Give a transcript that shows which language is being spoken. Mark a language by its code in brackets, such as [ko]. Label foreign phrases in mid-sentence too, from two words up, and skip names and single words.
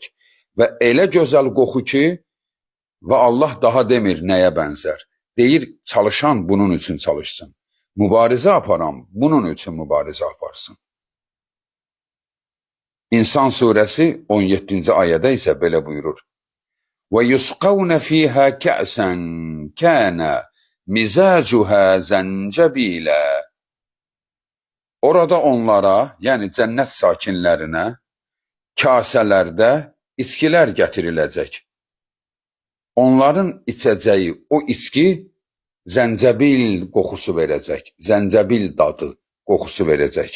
[az] Və elə gözəl qoxu ki, və Allah daha demir nəyə bənzər. Deyir, çalışan bunun üçün çalışsın. Mübarizə aparan bunun üçün mübarizə aparsın. İnsan surəsi 17-ci ayədə isə belə buyurur. [ar] وَيُسْقَوْنَ فِيهَا كَأْسًا كَانَ مِزَاجُهَا زَنْجَبِيلًا. [az] Orada onlara, yəni cənnət sakinlərinə, kasələrdə içkilər gətiriləcək. Onların içəcəyi o içki zəncəbil qoxusu verəcək, zəncəbil dadı qoxusu verəcək.